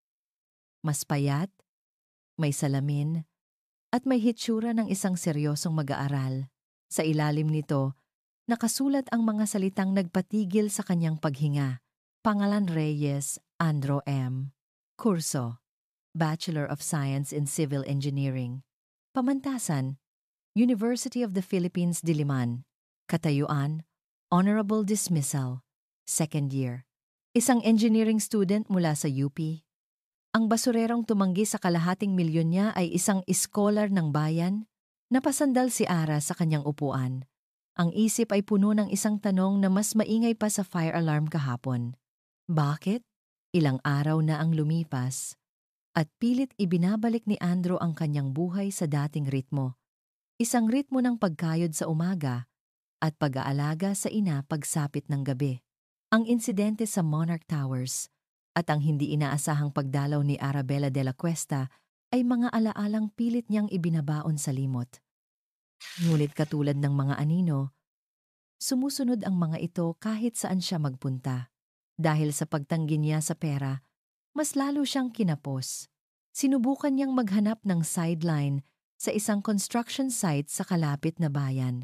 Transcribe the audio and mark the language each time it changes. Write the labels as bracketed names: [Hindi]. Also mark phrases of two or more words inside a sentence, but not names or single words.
[Filipino] Mas payat, may salamin, at may hitsura ng isang seryosong mag-aaral. Sa ilalim nito, nakasulat ang mga salitang nagpatigil sa kanyang paghinga. Pangalan Reyes, Andro M. Kurso, [English] Bachelor of Science in Civil Engineering. [Filipino] Pamantasan, University of the Philippines Diliman. Katayuan, [English] Honorable Dismissal, second year. [Filipino] Isang [English] engineering student [Filipino] mula sa UP. Ang basurerong tumanggi sa kalahating milyon niya ay isang scholar ng bayan. Napasandal si Ara sa kanyang upuan. Ang isip ay puno ng isang tanong na mas maingay pa sa [English] fire alarm [Filipino] kahapon. Bakit? Ilang araw na ang lumipas at pilit ibinabalik ni Andro ang kanyang buhay sa dating ritmo. Isang ritmo ng pagkayod sa umaga at pag-aalaga sa ina pagsapit ng gabi. Ang insidente sa Monarch Towers at ang hindi inaasahang pagdalaw ni Arabella de la Cuesta ay mga alaalang pilit niyang ibinabaon sa limot. Ngunit katulad ng mga anino, sumusunod ang mga ito kahit saan siya magpunta. Dahil sa pagtanggi niya sa pera, mas lalo siyang kinapos. Sinubukan niyang maghanap ng sideline sa isang [English] construction site [Filipino] sa kalapit na bayan.